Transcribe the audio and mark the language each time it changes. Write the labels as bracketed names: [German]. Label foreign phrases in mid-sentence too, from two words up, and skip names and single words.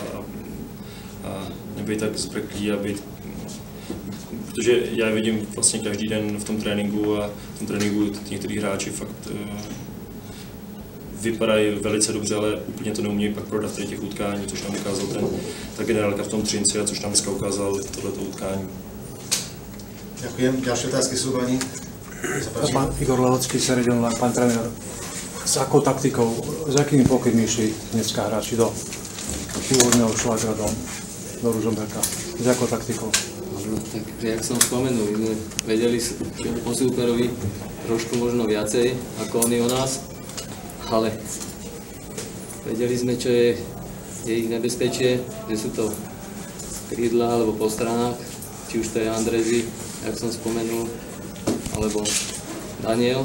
[Czech] a nebejt tak zbrklí a být, protože já je vidím vlastně každý den v tom tréninku a v tom tréninku některý hráči fakt vypadají velice dobře, ale úplně to neumí pak prodat v těch utkání, což nám ukázal ta generálka v tom Třinci a což nám dneska ukázal tohleto utkání. [Slovak] Ďakujem. Ďalšie otázky sú, pani? Pán Igor Lehocký, Sereďon, pán tréner. S akou taktikou, s akými pokynmi išli dneska hráči do pôvodného Šlagra do Ružomberka? S akou taktikou? Tak, jak som spomenul, my sme vedeli o súperovi trošku možno viacej ako oni o nás, ale vedeli sme, čo je ich nebezpečie, že sú to krídla alebo po stranách, či už to je Andrezi, jak som spomenul, alebo Daniel.